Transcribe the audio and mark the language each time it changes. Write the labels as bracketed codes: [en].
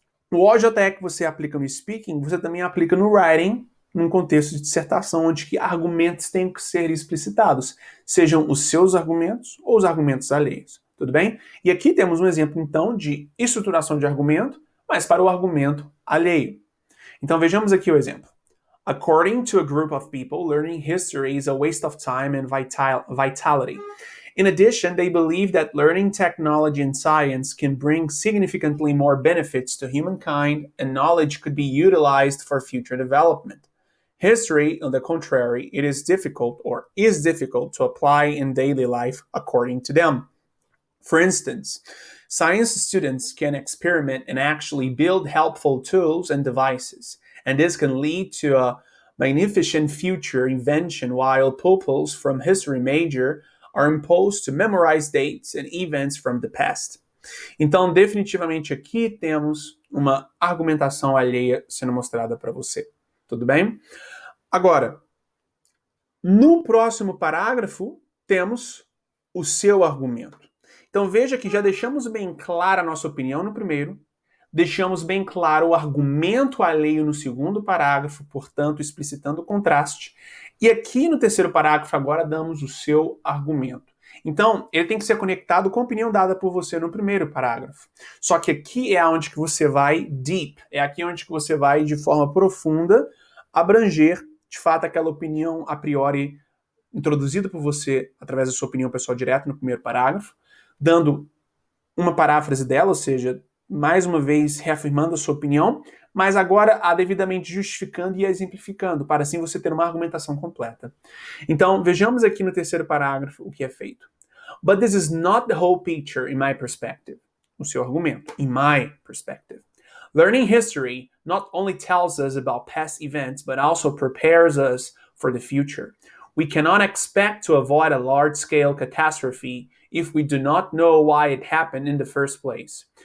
[pt] O OJE que você aplica no speaking, você também aplica no writing, num contexto de dissertação, onde que argumentos têm que ser explicitados, sejam os seus argumentos ou os argumentos alheios. Tudo bem? E aqui temos um exemplo, então, de estruturação de argumento, mas para o argumento alheio. Então vejamos aqui o exemplo. [en] According to a group of people, learning history is a waste of time and vitality. In addition, they believe that learning technology and science can bring significantly more benefits to humankind and knowledge could be utilized for future development. History, on the contrary, it is difficult to apply in daily life according to them. For instance, science students can experiment and actually build helpful tools and devices, and this can lead to a magnificent future invention while pupils from history major are imposed to memorize dates and events from the past. [pt] Então, definitivamente aqui temos uma argumentação alheia sendo mostrada para você. Tudo bem? Agora, no próximo parágrafo, temos o seu argumento. Então veja que já deixamos bem clara a nossa opinião no primeiro, deixamos bem claro o argumento alheio no segundo parágrafo, portanto, explicitando o contraste. E aqui no terceiro parágrafo, agora damos o seu argumento. Então, ele tem que ser conectado com a opinião dada por você no primeiro parágrafo. Só que aqui é onde que você vai deep, é aqui onde que você vai, de forma profunda, abranger, de fato, aquela opinião a priori introduzida por você através da sua opinião pessoal direta no primeiro parágrafo, dando uma paráfrase dela, ou seja, mais uma vez reafirmando a sua opinião, mas agora a devidamente justificando e exemplificando, para assim você ter uma argumentação completa. Então, vejamos aqui no terceiro parágrafo o que é feito. [en] But this is not the whole picture in my perspective. [pt] O seu argumento, [en] in my perspective. Learning history not only tells us about past events, but also prepares us for the future. We cannot expect to avoid a large-scale catastrophe if we do not know why it happened in the first place.